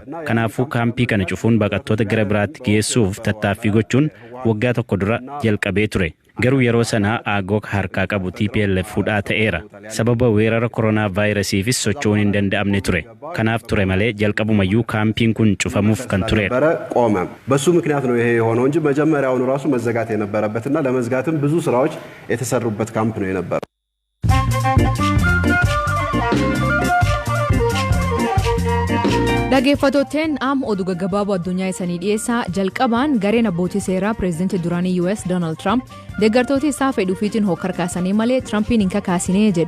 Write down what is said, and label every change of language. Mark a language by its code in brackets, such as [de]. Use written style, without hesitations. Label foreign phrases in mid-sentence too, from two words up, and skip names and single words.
[om] kanaafuu kaampii kana cufuun baqattoota gara biraatti geessuuf tattaaffii gochuun waggaa tokko dura jalqabee ture. garuu yeroo sanaa aagoo harkaa qabu TPLF fudhaa ta'eera. sababa weerara koronaa vaayirasiifis socho'uun hin danda'amne ture. kanaaf ture malee jalqabumayyuu kaampiin kun cufamuuf kan tureera. [am] ቆመ። በሱ ምክንያት ነው ይሄ የሆነው እንጂ መጀመሪያውኑ ራሱ መዘጋት የነበረበትና ለመዝጋትም ብዙ ስራዎች የተሰሩበት ካምፕ ነው የነበረው። [om] dhaggeeffattootteen oduu gaggabaaboo addunyaa isanii dhiyeessaa jalqabaan gareen abbootii seeraa pireezidantii duraanii US Donald Trump deeggartoota isaa fedhuufiitiin hokkar kaasanii malee Trumpiin hin kakaasinee jedhe.